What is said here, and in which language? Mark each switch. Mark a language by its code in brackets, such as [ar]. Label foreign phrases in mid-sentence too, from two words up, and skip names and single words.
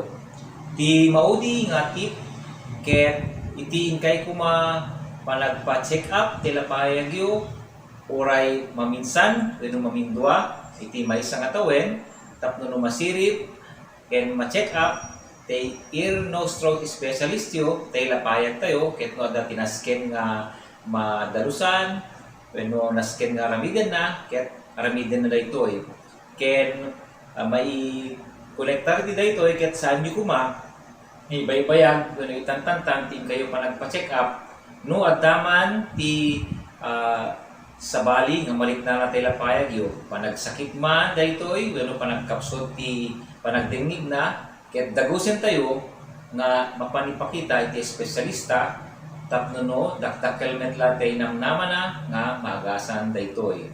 [ilo] Ti maudi nga tip ket iti inkay kuma panagpa-check up ti lapayag yu oray maminsan wenno mamindua iti maysa nga tawen tapno no masirip ken ma-check up tay [en] ear nose throat specialist [ilo] yu tay lapayag tayo ket no adda tinasken nga madalusan wenno nasken nga aramidan na ket aramidan na daytoy ken may kolektar di daytoy ket saan yu kuma ibaybayag wenno itantantan ti kayo pa nagpa-check up no addaman ti sabali nga malit na natay lapayag yu panagsakit man daytoy wenno panagkapsot ti panagdingnig na ket dagusen tayo nga mapanipakita iti espesyalista tapno no dakdakkel met latay namnaman na nga magasan daytoy.